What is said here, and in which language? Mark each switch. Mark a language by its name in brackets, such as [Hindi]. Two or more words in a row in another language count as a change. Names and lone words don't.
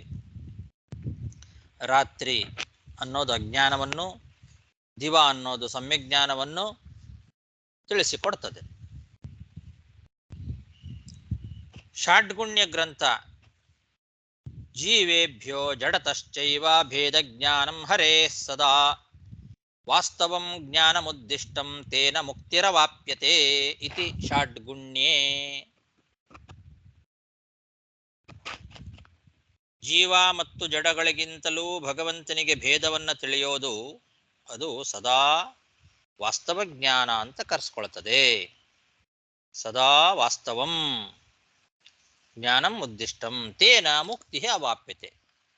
[Kannada] ರಾತ್ರಿ ಅನ್ನೋದು ಅಜ್ಞಾನವನ್ನು, ದಿವ ಅನ್ನೋದು ಸಮ್ಯಜ್ಞಾನವನ್ನು ತಿಳಿಸಿಕೊಡ್ತದೆ. [Sanskrit] ಷಾಡ್ಗುಣ್ಯ ಗ್ರಂಥ ಜೀವೇಭ್ಯೋ ಜಡತಶ್ಚೈವ ಭೇದ ಜ್ಞಾನಂ ಹರೇ ಸದಾ ವಾಸ್ತವಂ ಜ್ಞಾನಮುದ್ದಿಷ್ಟಂ ತೇನ ಮುಕ್ತಿರವಾಪ್ಯತೆ ಇತಿ ಷಾಡ್ಗುಣ್ಯೇ. [Kannada] ಜೀವ ಮತ್ತು ಜಡಗಳಿಗಿಂತಲೂ ಭಗವಂತನಿಗೆ ಭೇದವನ್ನ ತಿಳಿಯೋದು ಅದು ಸದಾ ವಾಸ್ತವ ಜ್ಞಾನ ಅಂತ ಕರೆಸ್ಕೊಳ್ತದೆ. [Sanskrit] ಸದಾ ವಾಸ್ತವಂ ಜ್ಞಾನಂ ಉದ್ದಿಷ್ಟಂ ತೇನ ಮುಕ್ತಿ ಅವಾಪ್ಯತೆ.